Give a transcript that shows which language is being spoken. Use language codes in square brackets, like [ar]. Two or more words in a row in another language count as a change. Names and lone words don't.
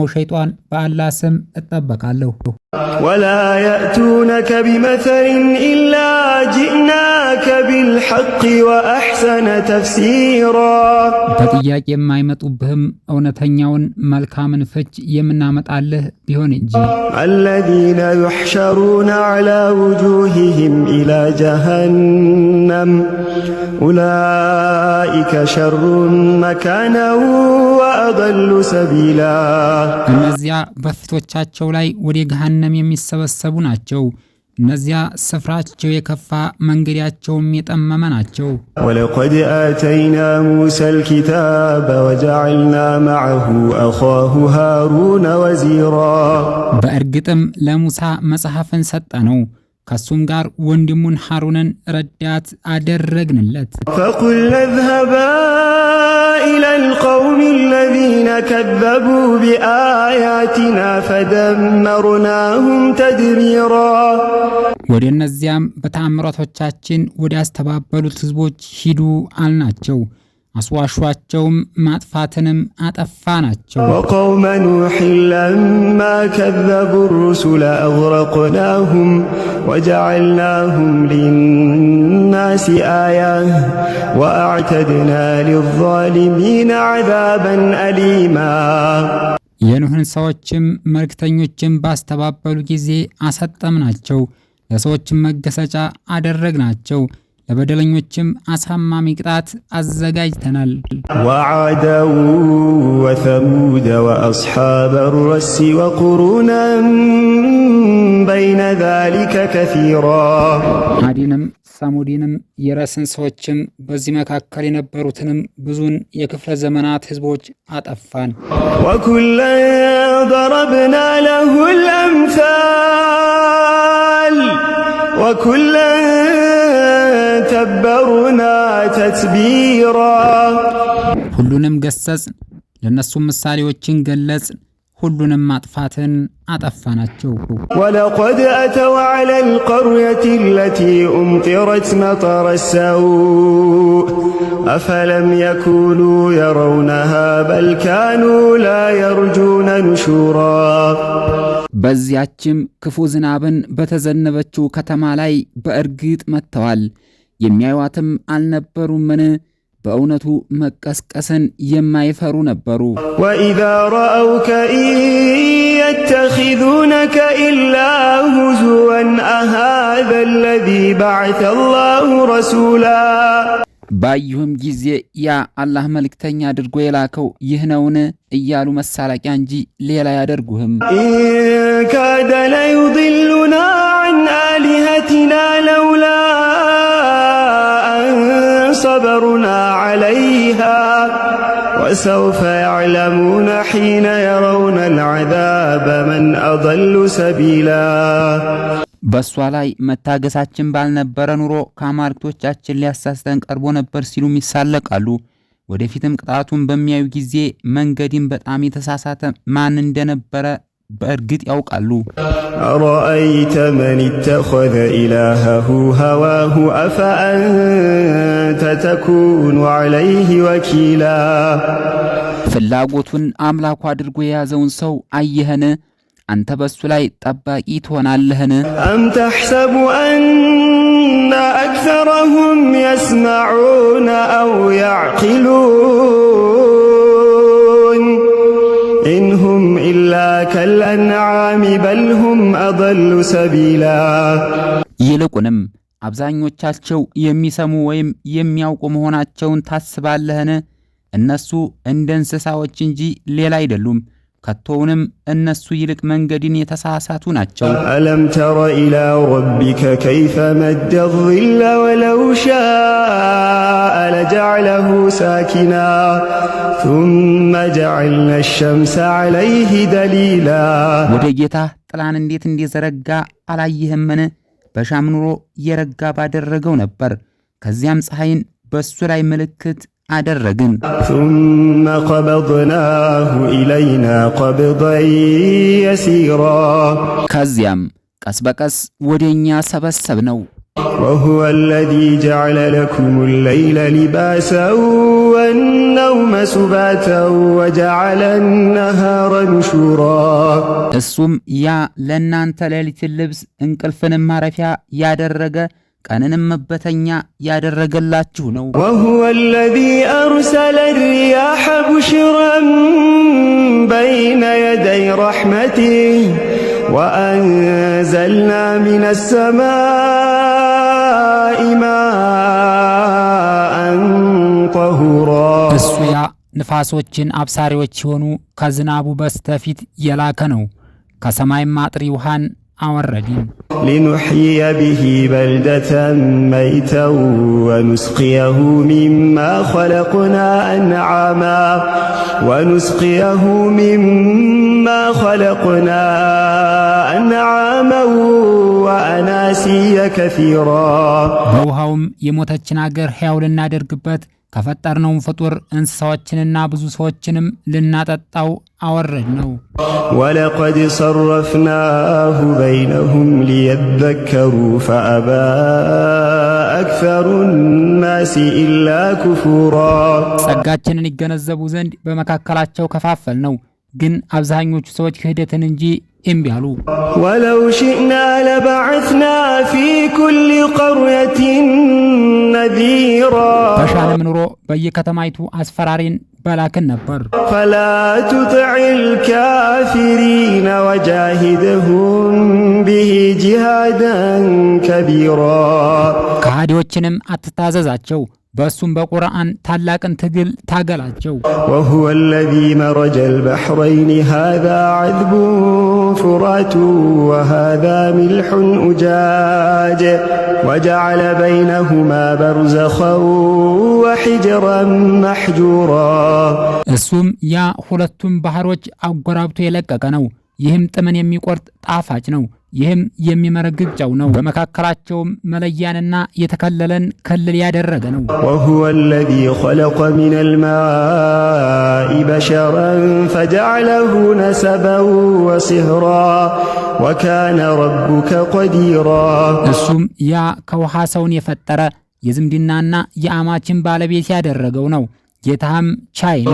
[am] ሸይጣን በአላህ ስም እጠበቃለሁ። [ar] ولا يأتونك بمثل إلا جئناك بالحق وأحسن تفسيرا [am] በጥያቄ የማይመጡብህም እውነተኛውን መልካምን ፍች የምናመጣልህ ቢሆን እንጂ [ar] الذين يحشرون على وجوههم إلى جهنم أولئك شر مكانا وأضل سبيلا [am] እነዚያ በፊቶቻቸው ላይ ወደ ገሃነም የሚሰበሰቡ ናቸው። እነዚያ ስፍራቸው የከፋ መንገዳቸውም የጠመመ ናቸው። [ar] ولقد آتينا موسى الكتاب وجعلنا معه أخاه هارون وزيرا [am] በእርግጥም ለሙሳ መጽሐፍን ሰጠነው፣ ከሱም ጋር ወንድሙን ሃሩንን ረዳት አደረግንለት። [ar] فقلنا اذهبا إلى القوم الذين كذبوا بآياتنا فدمرناهم تدميرا [am] ወደ እነዚያም በተአምራቶቻችን ወደ አስተባበሉት ህዝቦች ሂዱ አልናቸው፣ አስዋሿቸውም ማጥፋትንም አጠፋናቸው። [ar] وقوم نوح لما كذبوا الرسل أغرقناهم وجعلناهم للناس آية وأعتدنا للظالمين عذابا أليما [am] የኑህን ሰዎችም መልእክተኞችም ባስተባበሉ ጊዜ አሰጠምናቸው፣ ለሰዎችም መገሰጫ አደረግናቸው፣ ለበደለኞችም አሳማሚ ቅጣት አዘጋጅተናል። [ar] وعادا وثمود وأصحاب الرس وقرونا بين ذلك كثيرا [am] አዲንም ሳሙዲንም የረስን ሰዎችም በዚህ መካከል የነበሩትንም ብዙን የክፍለ ዘመናት ህዝቦች አጠፋን። [ar] وكلا ضربنا له الأمثال وكلا تبرنا تتبيرا [am] ሁሉንም ገሰጽን፣ ለነሱም ምሳሌዎችን ገለጽን፣ ሁሉንም ማጥፋትን አጠፋናቸው። [ar] ولقد أتوا على القرية التي أمطرت مطر السوء أفلم يكونوا يرونها بل كانوا لا يرجون نشورا [am] በዚያችም ክፉ ዝናብን በተዘነበችው ከተማ ላይ በእርግጥ መጥተዋል፣ የሚያዩዋትም አልነበሩምን? በእውነቱ መቀስቀስን የማይፈሩ ነበሩ። [ar] وإذا رأوك إن يتخذونك إلا هزوا أهذا الذي بعث الله رسولا [am] ባዩህም ጊዜ ያ አላህ መልእክተኛ አድርጎ የላከው ይህ ነውን እያሉ መሳለቂያ እንጂ ሌላ ያደርጉህም። [ar] إن كاد ليضلنا عن آلهتنا لولا أن صبرنا عليها وسوف يعلمون حين يرون العذاب من أضل سبيلا [am] በሷ ላይ መታገሳችን ባልነበረ ኑሮ ከአማልክቶቻችን ሊያሳስተን ቀርቦ ነበር ሲሉ ይሳለቃሉ። ወደፊትም ቅጣቱን በሚያዩ ጊዜ መንገድን በጣም የተሳሳተ ማን እንደነበረ በእርግጥ ያውቃሉ። [ar] أرأيت من اتخذ إلهه هواه أفأنت تكون عليه وكيلا [am] ፍላጎቱን አምላኩ አድርጎ የያዘውን ሰው አየህን? አንተ በሱ ላይ ጠባቂ ትሆናለህን? [ar] أم تحسب أن أكثرهم يسمعون أو يعقلون إن هم إلا كالأنعام بل هم أضل سبيلا [am] ይልቁንም አብዛኞቻቸው የሚሰሙ ወይም የሚያውቁ መሆናቸውን ታስባለህን? እነሱ እንደ እንስሳዎች እንጂ ሌላ አይደሉም። ከቶውንም እነሱ ይልቅ መንገድን የተሳሳቱ ናቸው። [ar] ألم تر إلى ربك كيف مد الظل ولو شاء لجعله ساكنا ثم جعلنا الشمس عليه دليلا [am] ወደ ጌታ ጥላን እንዴት እንደዘረጋ አላየህምን? በሻም ኑሮ የረጋ ባደረገው ነበር። ከዚያም ፀሐይን በሱ ላይ ምልክት አደረግን። [ar] ثم قبضناه إلينا قبضا يسيرا [am] ከዚያም ቀስ በቀስ ወደኛ ሰበሰብ ነው። [ar] وهو الذي جعل لكم الليل لباسا النوم سباتا وجعل النهار نشورا [am] እሱም ያ ለናንተ ሌሊትን ልብስ እንቅልፍንም ማረፊያ ያደረገ ቀንንም መበተኛ ያደረገላችሁ ነው። [ar] وهو الذي أرسل الرياح بشرا بين يدي رحمته وأنزلنا من السماء ماء طهورا [am] እሱ ያ ንፋሶችን አብሳሪዎች ሲሆኑ ከዝናቡ በስተፊት የላከ ነው። ከሰማይም አጥሪ ውሃን አወረድን። [ar] لنحيي به بلدة ميتا ونسقيه مما خلقنا أنعاما وأناسيا كثيرا [am] በውሃውም የሞተችን አገር ሕያው ልናደርግበት ከፈጠርነው ፍጡር እንስሳዎችንና ብዙ ሰዎችንም ልናጠጣው አወረድ ነው። [ar] ولقد صرفناه بينهم ليذكروا فأبى أكثر الناس إلا كفورا [am] ጸጋችንን ይገነዘቡ ዘንድ በመካከላቸው ከፋፈል ነው፣ ግን አብዛኞቹ ሰዎች ክህደትን እንጂ እምቢ አሉ። [ar] ولو شئنا لبعثنا في كل قرية نذيرا [am] በሻለም ኑሮ በየከተማይቱ አስፈራሪን በላክን ነበር። [ar] فلا تطع الكافرين وجاهدهم به جهادا كبيرا [am] ከሃዲዎችንም አትታዘዛቸው፣ በሱም በቁርአን ታላቅን ትግል ታገላቸው። [ar] وهو الذي مرج البحرين هذا عذب فرات وهذا ملح أجاج وجعل بينهما برزخا وحجرا محجورا [am] እሱም ያ ሁለቱም ባህሮች አጎራብቶ የለቀቀ ነው። ይህም ጥምን የሚቆርጥ ጣፋጭ ነው፣ ይህም የሚመረግግ ጨው ነው። በመካከላቸውም መለያንና የተከለለን ክልል ያደረገ ነው። [ar] وهو الذي خلق من الماء بشرا فجعله نسبا وصهرا وكان ربك قديرا [am] እሱም ያ ከውሃ ሰውን የፈጠረ የዝምድናና የአማችን ባለቤት ያደረገው ነው። ጌታም ቻይ ነው።